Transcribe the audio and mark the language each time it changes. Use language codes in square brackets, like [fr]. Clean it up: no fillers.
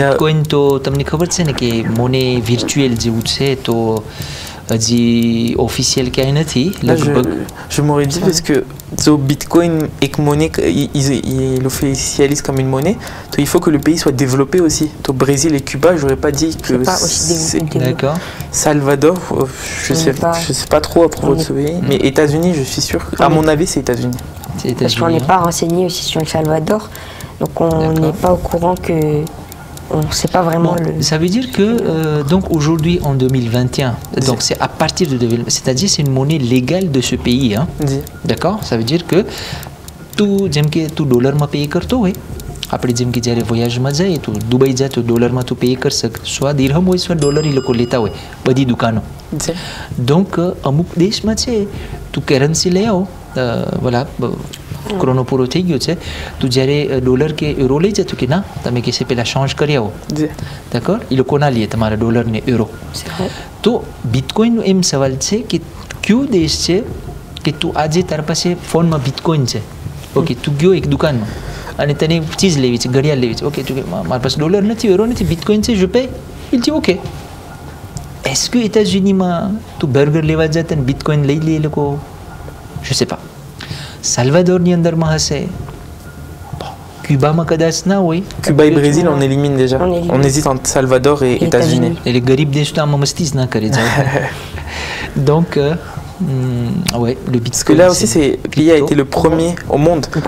[gu] Bitcoin, તમને ખબર છે ને કે [fr] monnaie virtuelle [gu] જેવું છે તો હજી officiel ક્યાંય નથી [fr] Là, [gu] લગભગ. [fr] je m'aurais dit parce que Bitcoin et que monnaie, ils l'officialisent comme une monnaie. Il faut que le pays soit développé aussi. Au Brésil et Cuba, j'aurais pas dit que C'est pas aussi développé. D'accord. Salvador, je sais pas trop à propos de ce pays. Mais États-Unis, je suis sûr. À mon avis, c'est États-Unis. C'est Parce qu'on n'est États-Unis. pas renseigné aussi sur le Salvador, donc on D'accord. n'est pas au courant que. On ne sait pas vraiment Bon, le. ça veut dire que donc aujourd'hui en 2021, donc c'est à partir de 2021, c'est-à-dire c'est une monnaie légale de ce pays, hein. D'accord? Ça veut dire que tout [gu] જેમ કે તું ડોલરમાં pay કરતો હોય આપણે જેમ કે જ્યારે વોયાજમાં જાય તો દુબઈ જાય તો ડોલરમાં તું પે કરી શકે soit દિરહમ હોય soit ડોલર એ લોકો લેતા હોય બધી દુકાનો. Donc અમુક દેશમાં છે તું કરેન્સી લઈ આવો voilà ક્રોનો પૂરો થઈ ગયો છે તું જ્યારે ડોલર કે યુરો લઈ જતું કે ના તમે કે છે પેલા change કરી આવો. [fr] D'accord? [gu] એ લોકો ના લે તમારા ડોલર ને યુરો. [fr] C'est vrai. [gu] તો બિટકોઈનનો એમ સવાલ છે કે કયો દેશ છે કે તું આજે તારા પાસે ફોનમાં બિટકોઈન છે ઓકે તું ગયો એક દુકાનમાં અને તને ચીજ લેવી છે ઘડિયાળ લેવી છે ઓકે તું કે મારા પાસે ડોલર નથી યુરો નથી બિટકોઈન છે [fr] je paye. Il dit ok. Est-ce que États-Unis tu [gu] burger લેવા જતા ને બિટકોઈન લઈ લે એ લોકો? [fr] Je sais pas. [gu] Salvadorની અંદરમાં હશે. ક્યુબામાં કદાચ ના હોય. [fr] Cuba et Brésil, on élimine déjà. On élimine. On hésite entre Salvador et États-Unis. Et les [gu] garib દેશ તો આમાં મસ્તી જ ના કરે જાય. [fr] Donc ouais, le Bitcoin. Parce que là aussi, le pays a été le premier au monde.